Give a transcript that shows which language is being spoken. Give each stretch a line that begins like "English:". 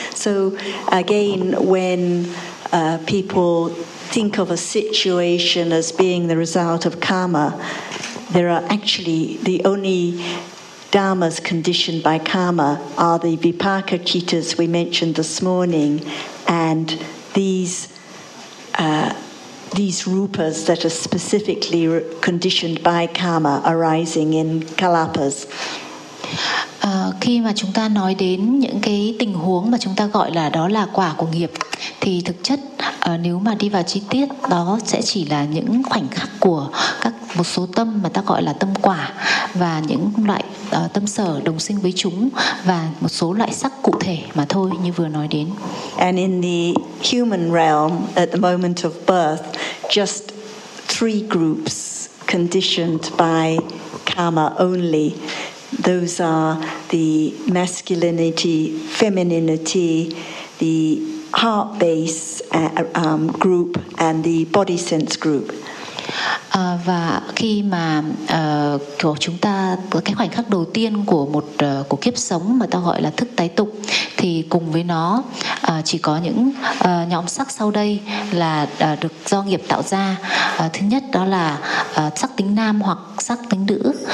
English: So again, when people think of a situation as being the result of karma, there are actually the only dharmas conditioned by karma are the vipaka cittas we mentioned this morning, and these these rupas that are specifically conditioned by karma arising in kalapas.
Vietnamese: Khi mà chúng ta nói đến những cái tình huống mà chúng ta gọi là đó là quả của nghiệp, thì thực chất nếu mà đi vào chi tiết, đó sẽ chỉ là những khoảnh khắc của các một số tâm mà ta gọi là tâm quả, và những loại tâm sở đồng sinh với chúng, và một số loại sắc cụ thể mà thôi, như vừa nói đến.
English: And in the human realm, at the moment of birth, just three groups conditioned by karma only. Those are the masculinity, femininity, the heart base group, and the body sense group.
Vietnamese: Và khi mà chúng ta cái khoảnh khắc đầu tiên của một của kiếp sống mà ta gọi là thức tái tục, thì cùng với nó chỉ có những nhóm sắc sau đây là được do nghiệp tạo ra. Thứ nhất đó là sắc tính nam hoặc sắc tính nữ.